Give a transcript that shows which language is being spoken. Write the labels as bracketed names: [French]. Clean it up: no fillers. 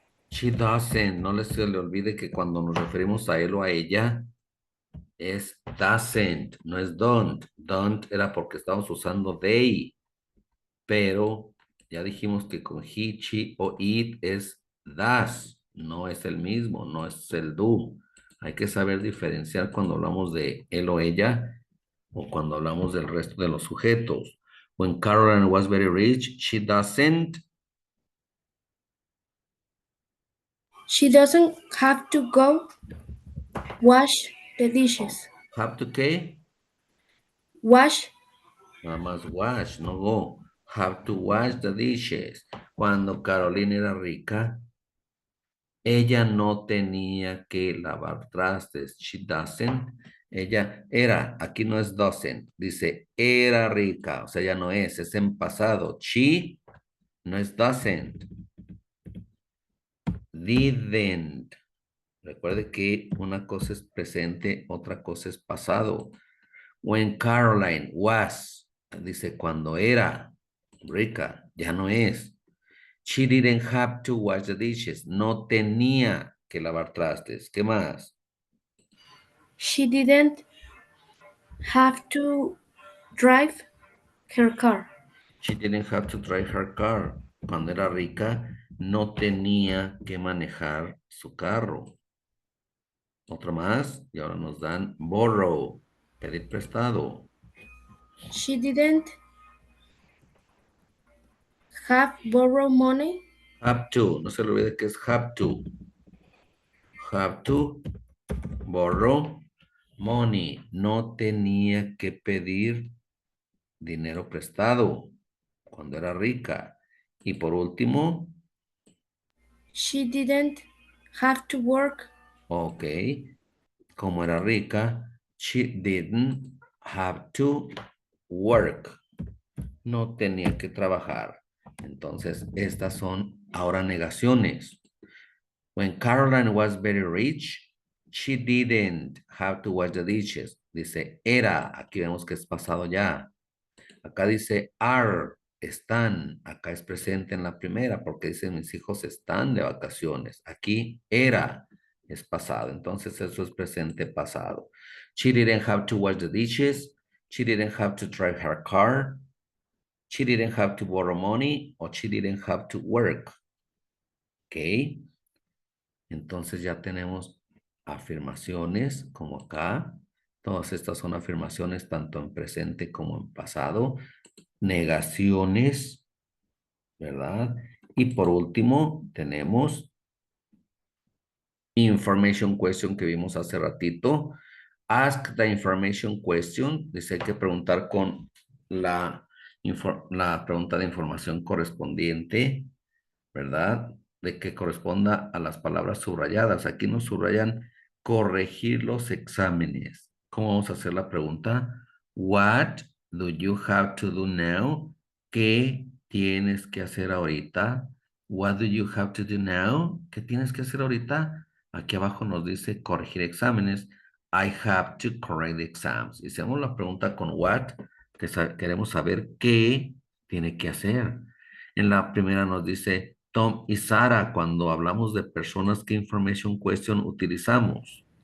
[English] She doesn't, [Spanish] no se le olvide que cuando nos referimos a él o a ella, es doesn't, no es don't. Don't era porque estamos usando they. pero ya dijimos que con he, she o it es das, no es el mismo, no es el do. Hay que saber diferenciar cuando hablamos de él o ella o cuando hablamos del resto de los sujetos. [English] When Caroline was very rich, She doesn't have to go wash the dishes. have to ¿qué? Wash. [Spanish] Nada más [English] wash, no go. Have to wash the dishes. [Spanish] Cuando Carolina era rica, ella no tenía que lavar trastes. [English] She doesn't. [Spanish] Ella era, aquí no es doesn't, dice era rica, o sea, ya no es en pasado. She no es doesn't. Didn't. Recuerde que una cosa es presente, otra cosa es pasado. [English] When Caroline was, [Spanish] dice cuando era rica, ya no es. [English] She didn't have to wash the dishes. [Spanish] No tenía que lavar trastes. ¿Qué más? [English] She didn't have to drive her car. She didn't have to drive her car. [Spanish] Cuando era rica, no tenía que manejar su carro. Otro más, y ahora nos dan borrow, pedir prestado. [English] She didn't have borrow money. Have to, [Spanish] no se le olvide que es [English] have to. Have to borrow money. [Spanish] No tenía que pedir dinero prestado cuando era rica. Y por último, [English] She didn't have to work. ok, [Spanish] como era rica, [English] she didn't have to work. [Spanish] No tenía que trabajar. Entonces, estas son ahora negaciones. [English] When Caroline was very rich, she didn't have to wash the dishes. [Spanish] Dice, era, aquí vemos que es pasado ya. Acá dice are, están. Acá es presente en la primera porque dice mis hijos están de vacaciones. Aquí era, es pasado. Entonces eso es presente pasado. [English] She didn't have to wash the dishes. She didn't have to drive her car. She didn't have to borrow money. Or she didn't have to work. Ok. [Spanish] Entonces ya tenemos afirmaciones como acá. Todas estas son afirmaciones tanto en presente como en pasado. Negaciones, ¿verdad? Y por último, tenemos information question que vimos hace ratito. [English] Ask the information question. [Spanish] Dice hay que preguntar con la pregunta de información correspondiente, ¿verdad? De que corresponda a las palabras subrayadas. Aquí nos subrayan corregir los exámenes. ¿Cómo vamos a hacer la pregunta? [English] What do you have to do now? [Spanish] ¿Qué tienes que hacer ahorita? [English] What do you have to do now? [Spanish] ¿Qué tienes que hacer ahorita? Aquí abajo nos dice corregir exámenes. [English] I have to correct the exams. [Spanish] Y hacemos la pregunta con what, que queremos saber qué tiene que hacer. En la primera nos dice Tom y Sara, cuando hablamos de personas, ¿qué information question utilizamos?